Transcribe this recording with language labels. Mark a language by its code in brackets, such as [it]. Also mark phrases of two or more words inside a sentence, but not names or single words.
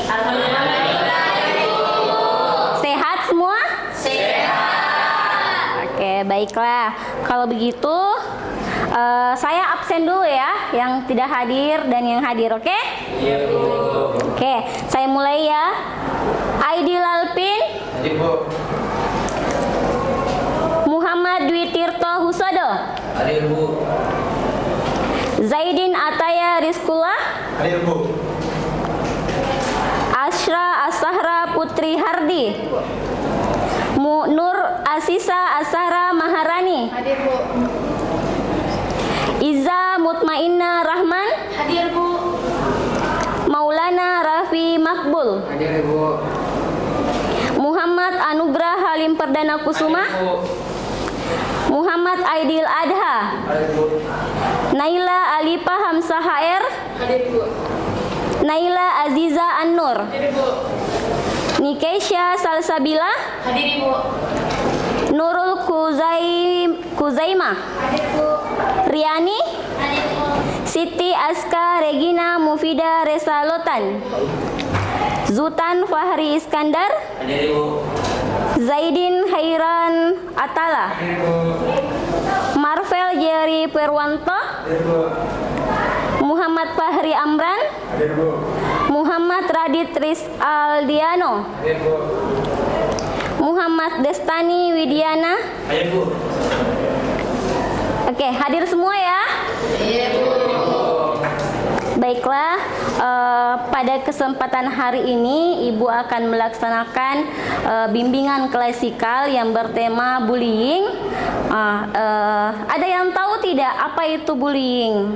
[id] Sehat semua? Sehat. Oke, baiklah. Kalau begitu, saya absen dulu ya, yang tidak hadir dan yang hadir, oke? Iya, Bu. Oke, saya mulai ya. Aidil Alpin. Hadir, Bu. Muhammad Dwi Tirto Husodo. Hadir, Bu. Zaidin Ataya Rizkullah. Hadir, Bu. Ashra Asahra Putri Hardi. Nur Asisa Asahra Maharani. Hadir, Bu. Iza Mutmainna Rahman. Hadir, Bu. Maulana Rafi Makbul. Hadir, Bu. Muhammad Anugrah Halim Perdana Kusuma. Hadir, Bu. Muhammad Aidil Adha. Hadir, Bu. Naila Alifa Hamzah HR. Hadir, Bu. Naila Aziza An-Nur. Hadir, Bu. Nikesha Salsabila. Hadir, Bu. Nurul Kuzaimah. Hadir, Bu. Riani. Hadir, Bu. Siti Aska Regina Mufida Resalotan. Zutan Fahri Iskandar. Hadir, Bu. Zaidin Hairan Atala. Hadir, Bu. Marvel Jerry Perwanto. Hadir, Bu. Muhammad Fahri Amran. Hadir, Bu. Muhammad Radit Ris Aldiano. Hadir, Bu. Muhammad Destani Widiana. Hadir, Bu. Oke, hadir semua ya. Iya, Bu. Baiklah, pada kesempatan hari ini Ibu akan melaksanakan bimbingan klasikal yang bertema bullying. Ada yang tahu tidak apa itu bullying?